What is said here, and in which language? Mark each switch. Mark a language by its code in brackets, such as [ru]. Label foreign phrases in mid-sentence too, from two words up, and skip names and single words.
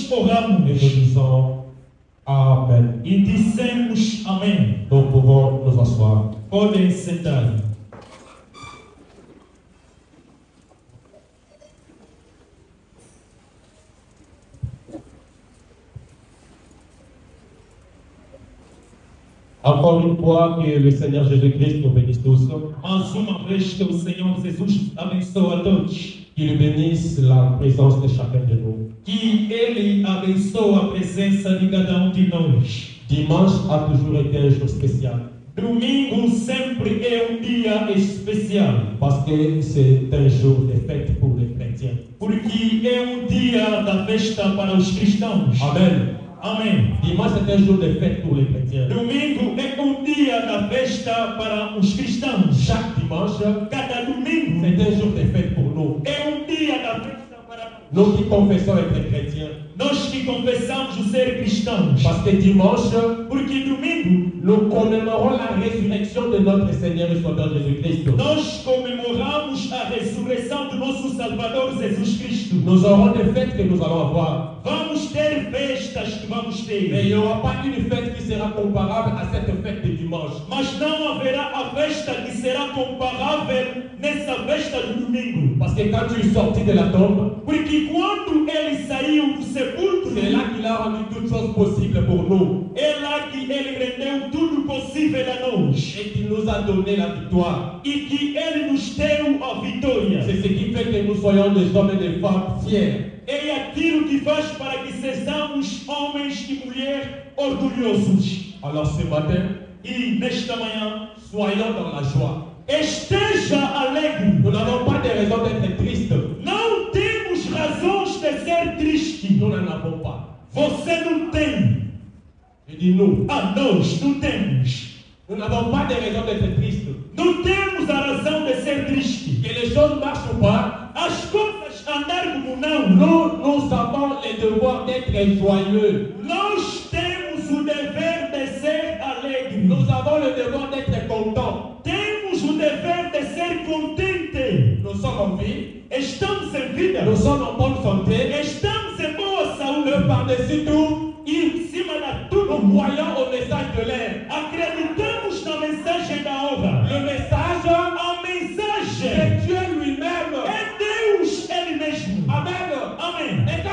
[fr] Et [pt] oramos [fr] nous disons Amen. [pt] e dissemos amém. [fr] Nous pouvons nous asseoir. [pt] Podem sentar. [fr] Encore une fois, que le Seigneur Jésus-Christ nous bénisse tous, [pt] Mais uma vez que o Senhor Jesus abençoe a todos, [fr] qu'il bénisse la présence de chacun de nous. [pt] que Ele abençoe a presença de cada de nós. [fr] Dimanche a toujours été un jour spécial [pt] Domingo sempre é dia especial, [fr] parce que c'est un jour de fête pour les chrétiens. [pt] porque é dia da festa para os cristãos. [fr] Amen. [pt] Amém. [fr] Dimanche c'est un jour de fête pour les chrétiens. [pt] Domingo é dia da festa para os cristãos. [fr] Chaque dimanche, [pt] Cada domingo [fr] c'est un jour de fête pour nous. [pt] é dia da festa para [fr] Nous qui confessons être chrétiens. [pt] nós que confessamos o ser cristãos. [fr] Parce que dimanche, [pt] Porque domingo [fr] nous commémorons la résurrection de notre Seigneur et Sauveur Jésus-Christ. [pt] nós comemoramos a ressurreição do nosso Salvador Jesus Cristo. [fr] Nous aurons des fêtes que nous allons avoir. [pt] Vamos ter festas que vamos [fr] Mais il [pt] ter, [fr] n'y aura pas une fête qui sera comparable à cette fête de dimanche. [pt] mas não haverá a festa que será comparável nessa festa do domingo. [fr] Parce que quand tu es sorti de la tombe, [pt] Porque quando ele saiu do sepulcro, [fr] c'est là qu'il a rendu toutes choses possibles pour nous. [pt] é lá que ele rendeu tudo possível a nós [fr] Et qu'il nous a donné la victoire. [pt] e que ele nos deu a vitória. [fr] C'est ce qui fait que nous soyons des hommes et des femmes fiers. [pt] É aquilo que faz para que sejamos homens e mulheres orgulhosos. [fr] Alors ce matin, [pt] E nesta manhã, [fr] soyons dans la joie. [pt] esteja alegre. [fr] Nous n'avons pas de raison d'être tristes. [pt] Não temos razões de ser tristes. [fr] Nous n'en avons pas. [pt] Você não tem. [fr] Je dis nous. [pt] Nós não temos. [fr] Nous n'avons pas de raison d'être tristes. [pt] Não temos a razão de ser triste. [fr] Que les choses marchent ou pas, [pt] As coisas andar como não. [fr] nous avons le devoir d'être joyeux. [pt] Nós temos o dever de ser alegre. [fr] Nous avons le devoir d'être contents. [pt] Temos o dever de ser contente. [fr] Nous sommes en vie. [pt] Estamos em vida. [fr] Nous sommes en bonne santé. [pt] Estamos em boa [fr] Que [pt] saúde. [fr] par-dessus tout, [pt] E em cima de [fr] nous [pt] tudo, [fr] croyons au message de l'air. [pt] acreditamos na mensagem da obra. [fr] Le message, [pt] A mensagem [fr] c'est Dieu lui-même. [pt] é Deus Ele mesmo. [fr] Amen. [pt] Amém.